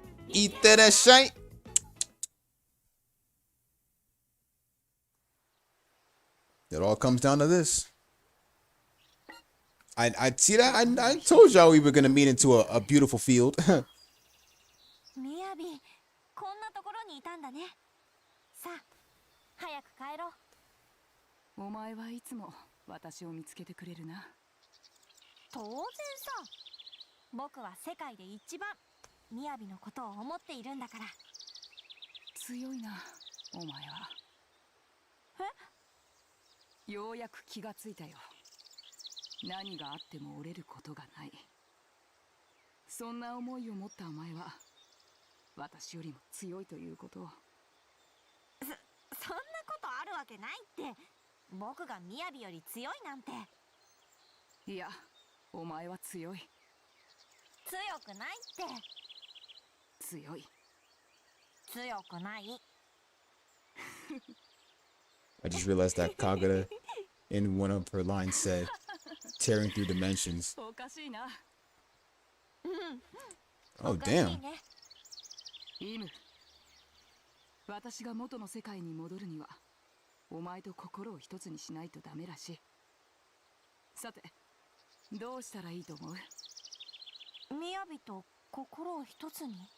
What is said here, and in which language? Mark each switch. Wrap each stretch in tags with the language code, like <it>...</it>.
<en>Eat that shite. It all comes down to this. I see that. I told y'all we were gonna meet into a beautiful field.</en> <ja>みやび、こんなところにいたんだね。さあ、早く帰ろう。お前はいつも私を見つけてくれるな。当然さ。僕は世界で一番みやびのことを思っているんだから。強いな、お前は。え？ようやく気がついたよ。何があっても折れることがない。そんな思いを持ったお前は私よりも強いということを。そんなことあるわけないって。僕がみやびより強いなんて。いや、お前は強い。強くないって。強い。強くない。</ja> <en>I just realized that Kagura in one of her lines said, tearing through dimensions.</en> <ja>おかしいな。</ja> <en>Oh, damn.</en> <ja>イム、私が元の世界に戻るにはお前と心を一つにしないとダメらしい。さて、どうしたらいいと思う？みやびと心を一つに。</ja>